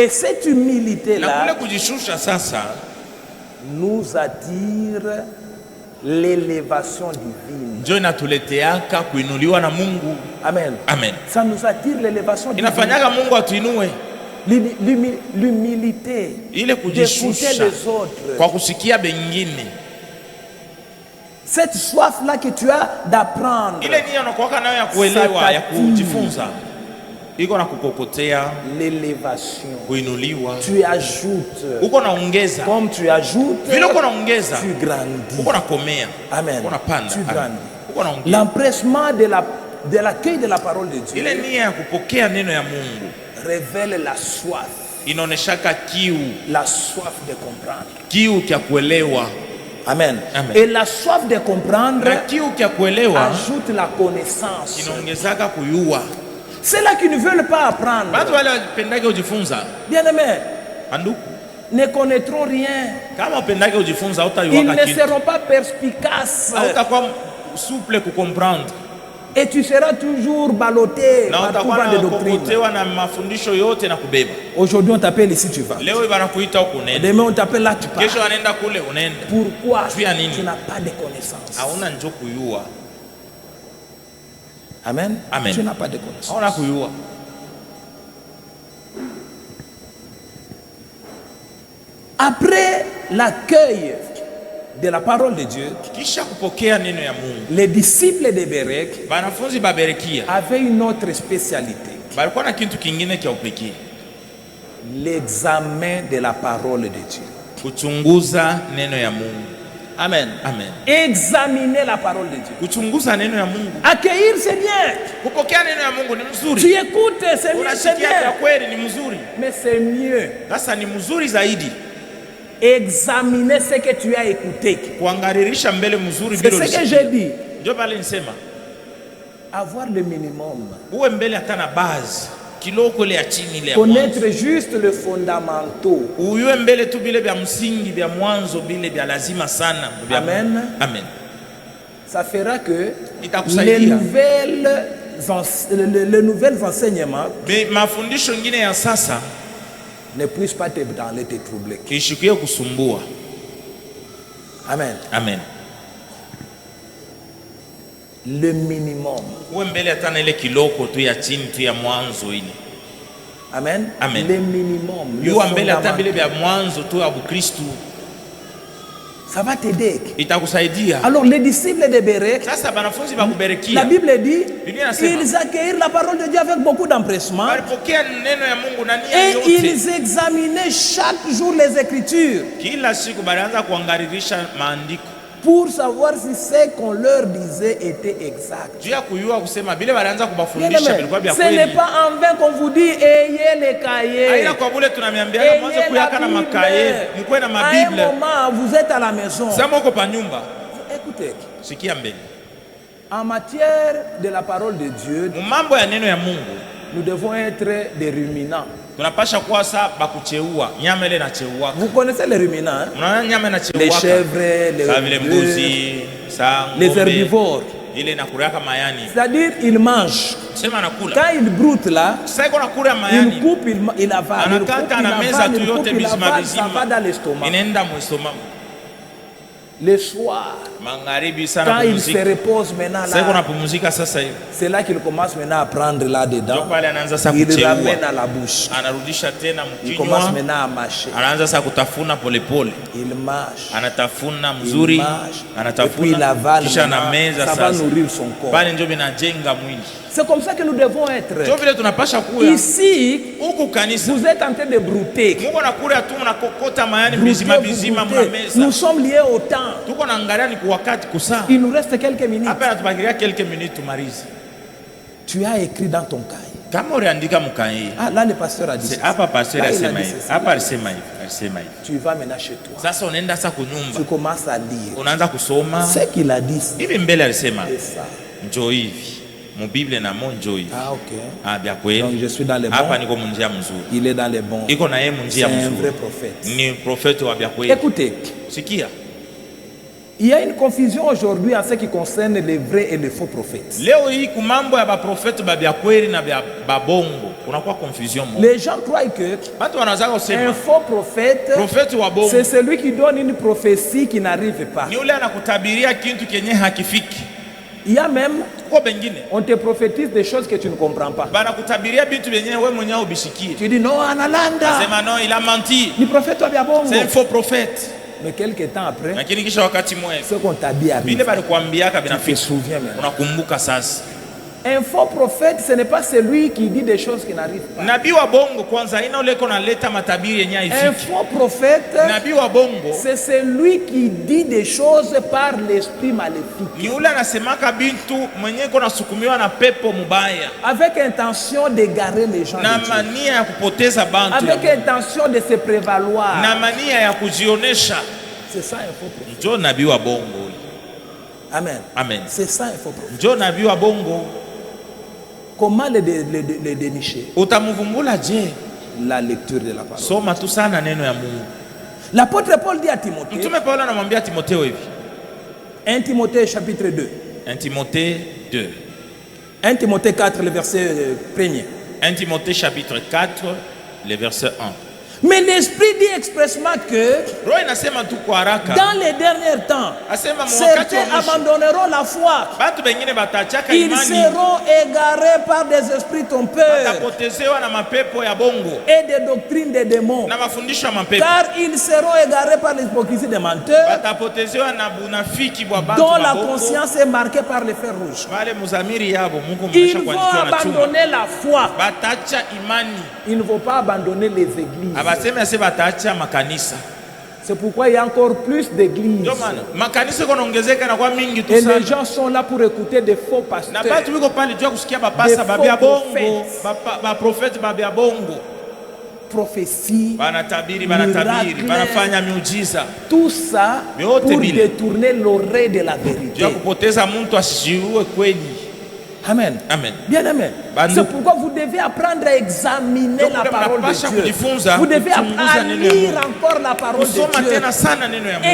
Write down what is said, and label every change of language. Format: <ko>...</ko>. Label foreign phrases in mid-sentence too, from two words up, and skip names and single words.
<fr>Et cette</fr> <sw>Na kule</sw> <fr>humilité-là</fr> <sw>kujishusha sasa</sw> <fr>nous attire l'élévation divine.</fr> <sw>ndio inatuleteaka kuinuliwa na Mungu.</sw> <fr>Amen.</fr> <sw>Amen.</sw> <fr>Ça nous attire l'élévation divine.</fr> <sw>Inafanyaga Mungu atuinue</sw> <fr>L'humilité</fr> <sw>ile</sw> <fr>d'écouter</fr> <sw>kujishusha</sw> <fr>les autres.</fr> <sw>kwa kusikia bengine.</sw> <fr>Cette soif-là que tu as d'apprendre,</fr> <sw>Ile nia unakuwaka nayo ya kuelewa, ya kujifunza, iko na kukokotea</sw> <fr>l'élévation.</fr> <sw>kuinuliwa.</sw> <fr>Tu ajoutes.</fr> <sw>Uko naongeza</sw> <fr>Comme tu ajoutes,</fr> <sw>vile uko naongeza,</sw> <fr>tu grandis.</fr> <sw>uko nakomea, Amen. uko napanda,</sw> <fr>Tu grandis.</fr> <sw>uko naongeza.</sw> <fr>L'empressement de l'accueil de la parole de</fr> <sw>Ile</sw> <fr>Dieu</fr> <sw>nia ya kupokea neno ya Mungu</sw> <fr>révèle la soif,</fr> <sw>inaoneshaka kiu,</sw> <fr>la soif de comprendre.</fr> <sw>kiu kya kuelewa.</sw> <fr>Amen.</fr> <sw>Amen.</sw> <fr>Et la soif de comprendre</fr> <sw>Na kiu kya kuelewa</sw> <fr>ajoute la connaissance.</fr> <sw>kinaongezaka kuyua.</sw> <fr>Ceux-là qui ne veulent pas apprendre,</fr> <sw>Watu wale wapendake kujifunza,</sw> <fr>bien-aimés,</fr> <sw>banduku,</sw> <fr>ne connaîtront rien.</fr> <sw>kama upendake kujifunza</sw> <fr>Ils</fr> <sw>hautayuaka</sw> <fr>ne</fr> <sw>kitu.</sw> <fr>seront pas perspicaces.</fr> <sw>Hautakuwa souple kukomprendre.</sw> <fr>Et tu seras toujours ballotté</fr> <sw>Na</sw> <fr>par tout</fr> <sw>utakuwa</sw> <fr>vent de doctrine.</fr> <sw>unakokotewa na mafundisho yote na kubeba.</sw> <fr>Aujourd'hui, on t'appelle ici, tu vas.</fr> <sw>Leo banakuita huko unaenda.</sw> <fr>Demain, on t'appelle là, tu pars.</fr> <sw>Kesho anaenda kule unaenda.</sw> <fr>Pourquoi? Tu as</fr> <sw>nini?</sw> <fr>Tu n'as pas de connaissances.</fr> <sw>Hauna njo kuyua.</sw> <fr>Amen.</fr> <sw>Amen.</sw> <fr>Tu n'as pas de connaissances.</fr> <sw>Hauna kuyua.</sw> <fr>Après l'accueil de la parole de Dieu,</fr> <sw>Kisha kupokea neno ya Mungu,</sw> <fr>les disciples de Berek</fr> <sw>banafunzi baberekia</sw> <fr>avaient une autre spécialité,</fr> <sw>balikuwa na kitu kingine kya upekee,</sw> <fr>l'examen de la parole de Dieu.</fr> <sw>kuchunguza neno ya Mungu.</sw> <fr>Amen.</fr> <sw>Amen.</sw> <fr>Examiner la parole de Dieu.</fr> <sw>Kuchunguza neno ya Mungu.</sw> <fr>Accueillir, c'est bien.</fr> <sw>Kupokea neno ya Mungu ni</sw> <fr>Tu</fr> <sw>mzuri.</sw> <fr>écoutes, c'est mieux, c'est</fr> <sw>Unasikia kwa</sw> <fr>bien.</fr> <sw>kweli ni mzuri.</sw> <fr>Mais c'est mieux.</fr> <sw>Sasa ni mzuri zaidi</sw> <fr>Examiner ce que tu as écouté.</fr> <sw>kuangalirisha mbele mzuri</sw> <fr>C'est</fr> <sw>bila</sw> <fr>ce que</fr> <sw>usikia.</sw> <fr>j'ai dit.</fr> <sw>Ndio pale nisema</sw> <fr>Avoir le minimum.</fr> <sw>uwe mbele hata na base kiloko ile ya chini ile ya</sw> <fr>Connaître</fr> <sw>mwanzo.</sw> <fr>juste le fondamentaux.</fr> <sw>Uwe mbele tu bile vya msingi vya mwanzo bile vya lazima sana vya</sw> <fr>Amen.</fr> <sw>Mungu.</sw> <fr>Amen. Ça fera que</fr> <sw>Itakusaidia.</sw> <fr>les nouvelles enseignements</fr> <sw>Mafundisho ngine ya sasa</sw> <fr>ne puissent pas te branler, te troubler.</fr> <sw>kishikie kusumbua.</sw> <fr>Amen.</fr> <sw>Amen.</sw> <fr>Le minimum.</fr> <sw>Uwe mbele hata na ile kiloko tu ya chini tu ya mwanzo ile.</sw> <fr>Amen.</fr> <sw>Amen.</sw> <fr>Le minimum. Le</fr> <sw>Uwe mbele hata</sw> <fr>fondamental.</fr> <sw>vile vya mwanzo tu ya Ukristo.</sw> <fr>Ça va t'aider.</fr> <sw>Itakusaidia.</sw> <fr>Alors les disciples de Berek,</fr> <sw>Sasa banafunzi</sw> <fr>la</fr> <sw>bakubarikia.</sw> <fr>Bible dit,</fr> <sw>Biblia inasema,</sw> <fr>ils accueillirent la parole de Dieu avec beaucoup d'empressement</fr> <sw>walipokea neno ya Mungu na nia</sw> <fr>et</fr> <sw>yote.</sw> <fr>ils examinaient chaque jour les Écritures</fr> <sw>Kila siku balianza kuangalirisha maandiko</sw> <fr>pour savoir si ce qu'on leur disait était exact.</fr> <sw>juu ya kuyua kusema vile balianza</sw> <fr>Bien</fr> <sw>kubafundisha</sw> <fr>aimé,</fr> <sw>vilikuwa vya</sw> <fr>ce n'est</fr> <sw>kweli.</sw> <fr>pas en vain qu'on vous dit ayez les cahiers.</fr> <sw>Haina kwa bule tunamiambiana mwanzo</sw> <fr>Ayez</fr> <sw>kuyaka na</sw> <fr>la</fr> <sw>makaye,</sw> <fr>Bible.</fr> <sw>mkuwe na</sw> <fr>À un</fr> <sw>mabible.</sw> <fr>moment, vous êtes à la maison.</fr> <sw>Sema uko pa nyumba,</sw> <fr>Écoutez,</fr> <sw>sikia mbele.</sw> <fr>en matière de la parole de Dieu,</fr> <sw>Mambo ya neno ya Mungu</sw> <fr>nous devons être des ruminants.</fr> <sw>tunapasha kuwa saa bakucheua, nyama ile inacheua.</sw> <fr>Vous connaissez les ruminants, hein?</fr> <sw>Unaona nyama</sw> <fr>Les</fr> <sw>inacheua.</sw> <fr>chèvres,</fr> <sw>Saa vile</sw> <fr>les</fr> <sw>mbuzi,</sw> <fr>bœufs,</fr> <sw>saa</sw> <fr>les</fr> <sw>ng'ombe.</sw> <fr>herbivores.</fr> <sw>Ile inakuriaka mayani.</sw> <fr>C'est-à-dire, ils mangent.</fr> <sw>Sema nakula.</sw> <fr>Quand ils broutent là,</fr> <sw>Sasa iko nakula</sw> <fr>ils</fr> <sw>mayani.</sw> <fr>coupent, ils avalent. Ils coupent,</fr> <sw>Anakata</sw> <fr>ils</fr> <sw>na meza</sw> <fr>avalent,</fr> <sw>tu</sw> <fr>ils coupent,</fr> <sw>yote</sw> <fr>ils</fr> <sw>bizima</sw> <fr>avalent, ça va dans</fr> <sw>bizima.</sw> <fr>l'estomac.</fr> <sw>Inaenda mwisoma.</sw> <fr>Le soir,</fr> <sw>Magharibi sana</sw> <fr>quand ils se</fr> <sw>pumzika.</sw> <fr>reposent maintenant</fr> <sw>Sasa iko</sw> <fr>là,</fr> <sw>napumzika sasa hivi.</sw> <fr>c'est là qu'ils commencent maintenant à prendre</fr> <sw>Ndio</sw> <fr>là-dedans.</fr> <sw>pale anaanza sasa</sw> <fr>Ils</fr> <sw>kucheua.</sw> <fr>ramènent à la bouche.</fr> <sw>Anarudisha tena</sw> <fr>Ils commencent</fr> <sw>mkinywa.</sw> <fr>maintenant à mâcher.</fr> <sw>Anaanza sasa kutafuna polepole.</sw> <fr>Ils mâchent.</fr> <sw>Anatafuna</sw> <fr>Ils</fr> <sw>mzuri.</sw> <fr>mâchent. Et puis il</fr> <sw>Anatafuna</sw> <fr>avale.</fr> <sw>kisha</sw> <fr>maintenant.</fr> <sw>na meza</sw> <fr>Ça va</fr> <sw>sasa.</sw> <fr>nourrir son corps.</fr> <sw>Pale ndio binajenga mwili.</sw> <fr>C'est comme ça que nous devons</fr> <sw>Ndio</sw> <fr>être.</fr> <sw>vile tunapasha kuya.</sw> <fr>Ici,</fr> <sw>Huku kanisa.</sw> <fr>vous êtes en train de brouter.</fr> <sw>Mungu nakula tu mnakokota mayani</sw> <fr>Brouter,</fr> <sw>bizima</sw> <fr>vous</fr> <sw>bizima</sw> <fr>broutez.</fr> <sw>mnameza.</sw> <fr>Nous sommes liés au temps.</fr> <sw>Tuko naangalia ni kwa wakati kusaa.</sw> <fr>Il nous reste quelques minutes.</fr> <sw>Hapa natubakilia</sw> <fr>quelques minutes</fr> <sw>tumalize.</sw> <fr>Tu as écrit dans ton cahier.</fr> <sw>Kama uliandika mkai.</sw> <fr>Ah, là, le pasteur a dit ça.</fr> <sw>Hapa pastor</sw> <fr>Là, il a</fr> <sw>alisema</sw> <fr>dit</fr> <sw>hivi.</sw> <fr>ça.</fr> <sw>Hapa alisema hivi. Alisema hivi.</sw> <fr>Tu vas maintenant chez toi.</fr> <sw>Sasa unaenda sasa kunyumba.</sw> <fr>Tu commences à lire.</fr> <sw>Unaanza kusoma.</sw> <fr>Ce qu'il a dit,</fr> <sw>Hivi mbele alisema</sw> <fr>c'est ça.</fr> <sw>njoo hivi. Mubiblia na mo njoo hivi.</sw> <fr>Ah, ok.</fr> <sw>Ah, vya</sw> <fr>Donc,</fr> <sw>kweli.</sw> <fr>je suis dans les</fr> <sw>Hapa</sw> <fr>bons.</fr> <sw>niko munjia mzuri.</sw> <fr>Il est dans les bons.</fr> <sw>Iko na yeye</sw> <fr>C'est</fr> <sw>munjia</sw> <fr>un vrai</fr> <sw>mzuri.</sw> <fr>prophète.</fr> <sw>Ni profeti wa vya kweli.</sw> <fr>Écoutez,</fr> <sw>Sikia.</sw> <fr>il y a une confusion aujourd'hui en ce qui concerne les vrais et les faux prophètes.</fr> <sw>Leo hii kumambo ya baprofeti ba vya kweli na vya babongo kunakuwa confusion mo.</sw> <fr>Les gens croient que</fr> <sw>Watu wanaanza</sw> <fr>un</fr> <sw>kusema</sw> <fr>faux prophète,</fr> <sw>profeti wa bongo</sw> <fr>c'est celui qui donne une prophétie qui n'arrive pas.</fr> <sw>ni ule anakutabiria kitu kenye hakifiki.</sw> <fr>Il y a même,</fr> <sw>Kwa bengine</sw> <fr>on te prophétise des choses que tu ne comprends pas.</fr> <sw>banakutabiria vitu vyenye wewe mwenyewe ubishikie.</sw> <fr>Tu dis non, Analanda,</fr> <sw>Sema non,</sw> <fr>il a menti.</fr> <sw>ni prophète wa Biabongo.</sw> <fr>C'est un faux prophète. Mais quelques temps après,</fr> <sw>Lakini kisha wakati mwe</sw> <fr>ce qu'on t'a dit arrive.</fr> <sw>vile balikuambiaka</sw> <fr>Tu te</fr> <sw>vinafika.</sw> <fr>souviens maintenant.</fr> <sw>Unakumbuka sasa.</sw> <fr>Un faux prophète, ce n'est pas celui qui dit des choses qui n'arrivent pas.</fr> <sw>Nabii wa bongo kwanza ina ule kona leta matabiri yenye</sw> <fr>Un</fr> <sw>haifiki.</sw> <fr>faux prophète,</fr> <sw>Nabii wa bongo</sw> <fr>c'est celui qui dit des choses par l'esprit maléfique,</fr> <sw>ni ule anasemaka bintu mwenye kona sukumiwa na pepo mubaya</sw> <fr>avec intention d'égarer les gens</fr> <sw>na</sw> <fr>de Dieu,</fr> <sw>mania ya kupoteza bantu</sw> <fr>avec intention de se prévaloir.</fr> <sw>na mania ya kujionesha.</sw> <fr>C'est ça un faux prophète.</fr> <sw>Njo nabii wa bongo.</sw> <fr>Amen.</fr> <sw>Amen.</sw> <fr>C'est ça un faux prophète.</fr> <sw>Njo nabii wa bongo.</sw> <fr>Comment le dénicher?</fr> <sw>Utamuvumbula je?</sw> <fr>La lecture de la parole.</fr> <sw>Soma tu sana neno ya Mungu.</sw> <fr>L'apôtre Paul dit à Timothée.</fr> <sw>Mtume Paulo anamwambia Timotheo hivi.</sw> <fr>1 Timothée chapitre 2.</fr> <sw>1 Timothée 2.</sw> <fr>1 Timothée 4 le verset 1er. 1 Timothée chapitre 4 le verset 1. Mais l'Esprit dit expressement que</fr> <sw>Roho inasema tu kwa haraka.</sw> <fr>dans les derniers temps,</fr> <sw>Asema</sw> <fr>certains abandonneront la foi.</fr> <sw>Batu bengine batachaka</sw> <fr>Ils</fr> <sw>imani.</sw> <fr>seront égarés par des esprits trompeurs</fr> <sw>Batapotezewa na mapepo ya bongo.</sw> <fr>et des doctrines des démons.</fr> <sw>Na mafundisho ya mapepo.</sw> <fr>Car ils seront égarés par l'hypocrisie des menteurs,</fr> <sw>Batapotezewa na bunafiki bwa batu</sw> <fr>dont</fr> <sw>ba</sw> <fr>la</fr> <sw>bongo.</sw> <fr>conscience est marquée par le fer rouge.</fr> <sw>Wale muzamiri yabo Mungu</sw> <fr>Ils</fr> <sw>mwisha</sw> <fr>vont</fr> <sw>kuandikiwa na chuma.</sw> <fr>abandonner la foi.</fr> <sw>Batacha imani.</sw> <fr>Ils ne vont pas abandonner les églises.</fr> <sw>Abaseme ase batacha makanisa.</sw> <fr>C'est pourquoi il y a encore plus d'églises.</fr> <sw>Ndio maana makanisa konaongezeka na kwa mingi tu</sw> <fr>Et</fr> <sw>sana.</sw> <fr>les gens sont là pour écouter des faux</fr> <sw>Na</sw> <fr>pasteurs.</fr> <sw>batu biko pale jua kusikia bapasa</sw> <fr>Des</fr> <sw>babia</sw> <fr>faux</fr> <sw>bongo, ba prophète babia bongo.</sw> <fr>Prophéties,</fr> <sw>Banatabiri,</sw> <fr>miracles,</fr> <sw>banafanya miujiza.</sw> <fr>tout ça</fr> <sw>Vyote</sw> <fr>pour</fr> <sw>vile.</sw> <fr>détourner l'oreille de la</fr> <sw>Jua</sw> <fr>vérité.</fr> <sw>kupoteza mtu asijue kweli.</sw> <fr>Amen.</fr> <sw>Amen.</sw> <fr>Bien aimé.</fr> <sw>Bandu.</sw> <fr>C'est pourquoi vous devez apprendre à examiner</fr> <sw>Donc,</sw> <fr>la parole de</fr> <sw>mnapasha</sw> <fr>Dieu.</fr> <sw>kujifunza,</sw> <fr>Vous devez</fr> <sw>kuchunguza</sw> <fr>apprendre à</fr> <sw>neno ya</sw> <fr>lire</fr> <sw>Mungu.</sw> <fr>encore la parole de</fr> <sw>Kusoma</sw> <fr>Dieu.</fr> <sw>tena sana neno ya Mungu.</sw>